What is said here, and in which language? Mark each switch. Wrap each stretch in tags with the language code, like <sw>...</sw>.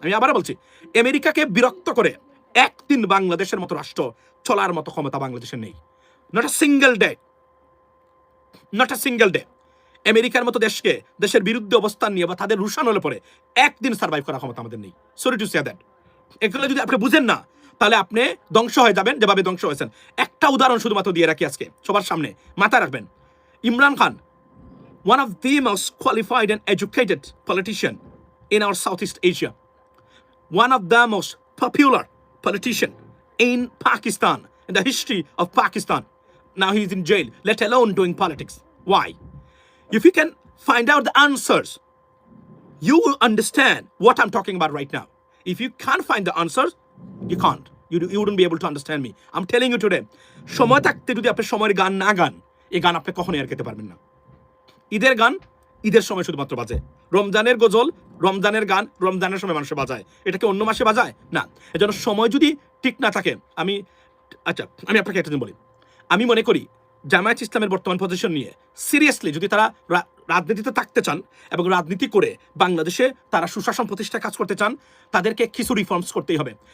<bn>আমি আবারও বলছি, আমেরিকাকে বিরক্ত করে একদিন বাংলাদেশের মতো রাষ্ট্র চলার মতো ক্ষমতা বাংলাদেশের নেই,</bn> <en>not a single day,</en> <bn>not a single day. আমেরিকার মতো দেশের বিরুদ্ধে অবস্থান নিয়ে বা তাদের রুশান হলে পরে একদিন সার্ভাইভ করার ক্ষমতা আমাদের নেই।</bn> <en>Sorry to say that.</en> <bn>এগুলো যদি আপনি বুঝেন না, তাহলে আপনি ধ্বংস হয়ে যাবেন যেভাবে ধ্বংস হয়েছেন। একটা উদাহরণ শুধুমাত্র দিয়ে রাখি আজকে সবার সামনে, মাথায় রাখবেন।</bn> <en>Imran Khan, one of the most qualified and educated politician in our Southeast Asia, one of the most popular politician in Pakistan, in the history of Pakistan. Now he's in jail, let alone doing politics. Why? If you can find out the answers, you will understand what I'm talking about right now. If you can't find the answers, you can't. You wouldn't be able to understand me. I'm telling you today,</en> <bn>সময় থাকতে যদি আপনি সময়ের গান না গান, এই গান আপনি কখনোই আর খেতে পারবেন না। ঈদের গান ঈদের সময় শুধুমাত্র বাজে, রমজানের গজল রমজানের গান রমজানের সময় মানুষে বাজায়, এটা কি অন্য মাসে বাজায় না। এজন্য সময় যদি ঠিক না থাকে, আমি আপনাকে একটা দিন বলি, আমি মনে করি জামায়াত ইসলামের বর্তমান পজিশন নিয়ে সিরিয়াসলি যদি তারা রাজনীতিতে থাকতে চান এবং রাজনীতি করে বাংলাদেশে তারা সুশাসন প্রতিষ্ঠায় কাজ করতে চান, তাদেরকে কিছু রিফর্মস করতেই হবে।</bn>